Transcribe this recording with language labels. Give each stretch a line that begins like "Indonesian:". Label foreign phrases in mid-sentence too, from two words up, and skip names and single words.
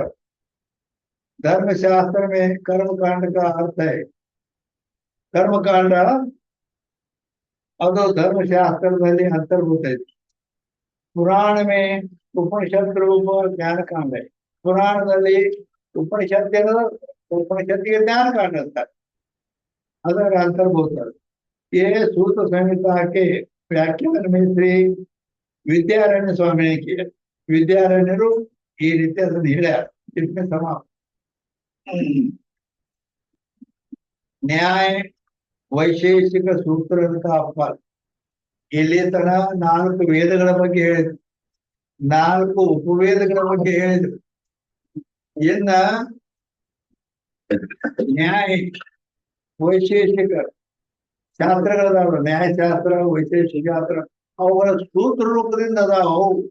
Hindi: धर्मशास्त्र में कर्मकांड का अर्थ है, कर्मकांड
Kannada: ಅದು ಧರ್ಮಶಾಸ್ತ್ರದಲ್ಲಿ ಅಂತರ್ಭೂತ ಇದೆ।
Hindi: पुराण में उपनिषद रूप ज्ञान कांड है,
Kannada: ಪುರಾಣದಲ್ಲಿ ಉಪನಿಷತ್ತಿಗೆ ಜ್ಞಾನ ಕಾಂಡ ಅಂತಾರೆ ಅದರ ಅಂತರ್ಭೂತ।
Hindi: ये सूत्र संहिता के व्याख्यान में श्री विद्यारण्य स्वामी ने किया।
Kannada: विद्यारण्यರು ಈ ರೀತಿ ಅದನ್ನು ಹೇಳ್ಯಾರ।
Hindi: इसमें समाप्त। न्याय वैशेषिक सूत्र का अपवाद,
Kannada: ಇಲ್ಲಿ ತನ 4 ವೇದಗಳ ಬಗ್ಗೆ ಹೇಳಿದ್ರು, 4 ಉಪವೇದಗಳ ಬಗ್ಗೆ ಹೇಳಿದ್ರು। ಇನ್ನ ನ್ಯಾಯ ವೈಶೇಷಿಕ ಶಾಸ್ತ್ರಗಳದಾವ, ನ್ಯಾಯಶಾಸ್ತ್ರ ವೈಶೇಷಿಕ ಶಾಸ್ತ್ರ ಅವುಗಳ ಸೂತ್ರ ರೂಪದಿಂದ ಅದಾವ।